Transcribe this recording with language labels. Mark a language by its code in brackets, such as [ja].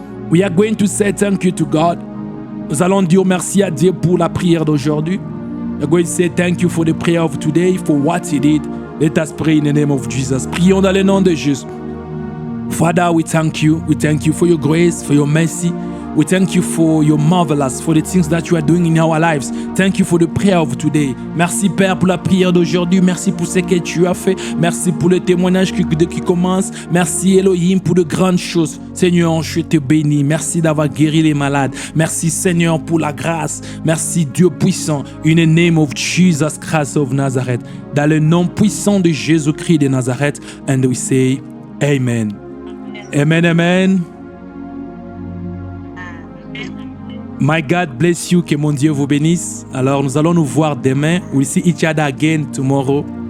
[en] We are going to say thank you to God. [fr] Nous allons dire merci à Dieu pour la prière d'aujourd'hui. [en] We're going to say thank you for the prayer of today, for what He did. Let us pray in the name of Jesus. [fr] Prions dans le nom de Jésus. [en] Father, we thank you. We thank you for your grace, for your mercy. We thank you for your marvelous, for the things that you are doing in our lives. Thank you for the prayer of today. [fr] Merci Père pour la prière d'aujourd'hui. Merci pour ce que tu as fait. Merci pour le témoignage qui commence. Merci Elohim pour de grandes choses. Seigneur, je te bénis. Merci d'avoir guéri les malades. Merci Seigneur pour la grâce. Merci Dieu puissant. [en] In the name of Jesus Christ of Nazareth. [fr] Dans le nom puissant de Jésus-Christ de Nazareth. [en] And we say Amen. Amen, amen. My God bless you, [fr] que mon Dieu vous bénisse. Alors nous allons nous voir demain. [en] We'll see each other again tomorrow.